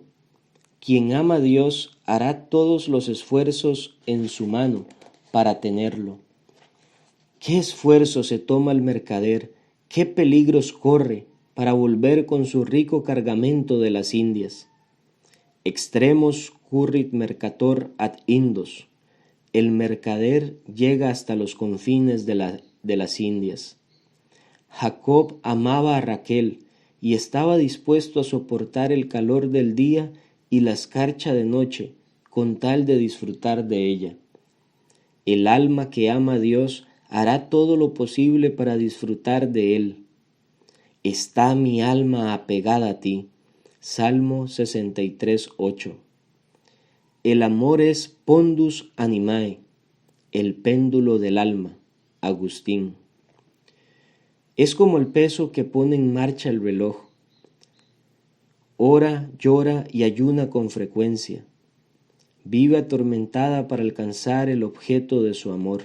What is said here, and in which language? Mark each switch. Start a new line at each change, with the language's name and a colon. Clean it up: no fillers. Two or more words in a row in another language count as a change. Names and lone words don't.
Spanish: Quien ama a Dios hará todos los esfuerzos en su mano para tenerlo. ¿Qué esfuerzo se toma el mercader? ¿Qué peligros corre para volver con su rico cargamento de las Indias?
Latin: Extremos currit mercator ad Indos.
Spanish: El mercader llega hasta los confines de las Indias. Jacob amaba a Raquel y estaba dispuesto a soportar el calor del día y la escarcha de noche con tal de disfrutar de ella. El alma que ama a Dios hará todo lo posible para disfrutar de Él. Está mi alma apegada a ti. Salmo 63:8. El amor es
Latin: pondus animae,
Spanish: el péndulo del alma. Agustín. Es como el peso que pone en marcha el reloj. Ora, llora y ayuna con frecuencia. Vive atormentada para alcanzar el objeto de su amor.